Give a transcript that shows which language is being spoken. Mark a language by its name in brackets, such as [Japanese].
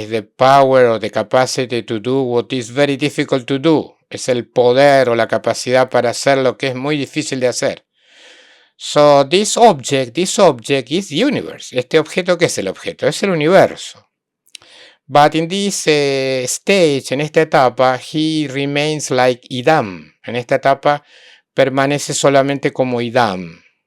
[English] It's the power or the capacity to do what is very difficult to do. [Spanish] Es el poder o la capacidad para hacer lo que es muy difícil de hacer. [English] So this object is universe. [Spanish] Este objeto, ¿qué es el objeto? Es el universo. [English] But in this stage, [Spanish] en esta etapa, he remains like Idam. En esta etapa permanece solamente como Idam.